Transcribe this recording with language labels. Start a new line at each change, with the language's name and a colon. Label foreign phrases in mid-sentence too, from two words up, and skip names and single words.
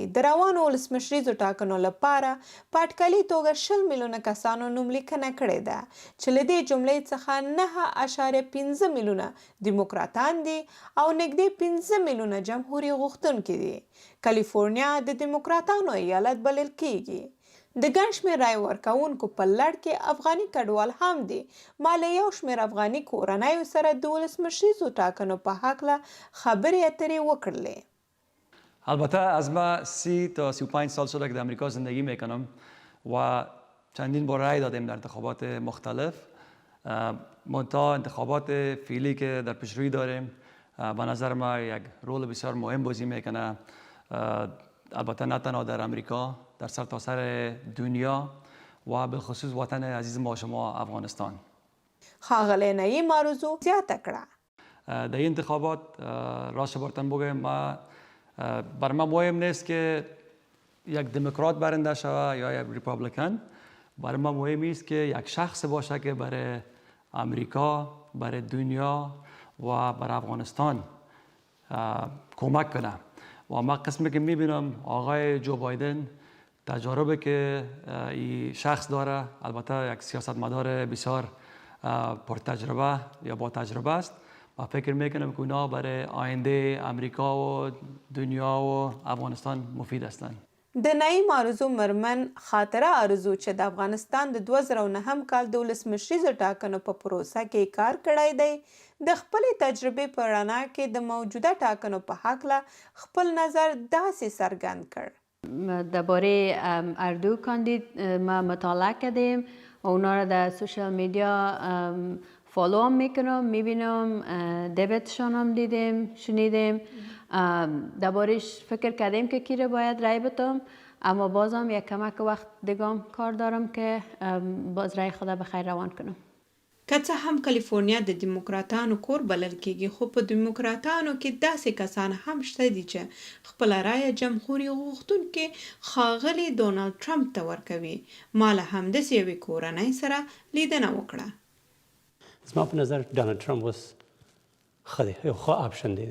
Pashto: د روانو ولسمشریزو ټاکنو لپاره په اټکلي توګه 20 میلیونه کسانو نوملیکنه کړې ده چې له دې جملې څخه 9.15 میلیونه دیموکراتان دي او نږدې 15 میلیونه جمهوري غوښتونکي دي. کلفورنیا د دیموکراتانو ایالت بلل کیږي. د ګڼ شمېر رایې ورکوونکو په لړ کې افغاني کډوال هم دي. ما له یو شمېر افغاني کورنیو سره د ولسمشریزو ټاکنو په هکله خبرې اترې وکړلې.
Persian: البته از ما 30 تا 35 سال شده که در امریکا زندگی میکنم و چندین بار رای دادیم در انتخابات مختلف. منتها انتخابات فعلی که در پیشروی داریم به نظر ما یک رول بسیار مهم بازی میکنه. البته نه تنها در امریکا، در سرتاسر دنیا و بالخصوص وطن عزیز ما شما افغانستان.
Pashto: ښاغلی نعیم آرزو زیاته کړه.
Persian: در این انتخابات راست برتن بگویم بر ما مهم نیست که یک دموکرات برنده شود یا یک ریپابلیکن. برای ما مهم است که یک شخص باشه که برای امریکا، برای دنیا و برای افغانستان کمک کنه. و ما قسمی که میبینم آقای جو بایدن تجاربی که این شخص داره، البته یک سیاستمدار بسیار پرتجربه یا با تجربه است و فکر میکنم که اونا برای آینده امریکا و دنیا و افغانستان مفید هستند.
Pashto: د نعیم آرزو مرمن خاطره آرزو چې د افغانستان د 2009 کال د ولسمشریزو ټاکنو په پروسه کې کار کړی دی، د خپلې تجربې په رڼا کې د موجوده ټاکنو په هکله خپل نظر داسې څرګند کړ.
Persian: درباره هر دو کاندید ما مطالعه کردیم و اونا را در
English: social media
Persian: فالو هم میکنم، میبینم، دیبتشان هم دیدیم، شنیدیم. دربارش فکر کردیم که کی را باید رای بدم، اما بازم یک کمک وقت دیگه کار دارم که باز رای خود به خیر روان کنم.
Pashto: که څه هم کلیفورنیا د دیموکراتانو کور بلل کیږي، خو په دیموکراتانو کې داسې کسان هم شته دي چې خپله رایه جمهوري غوښتونکي ښاغلي ډونالډ ټرمپ ته ورکوي. ما له همداسې یوې کورنۍ سره لیدنه وکړه. زما په نظر ډونالډ ټرمپ اوس ښه دی، یو ښه آپشن دی.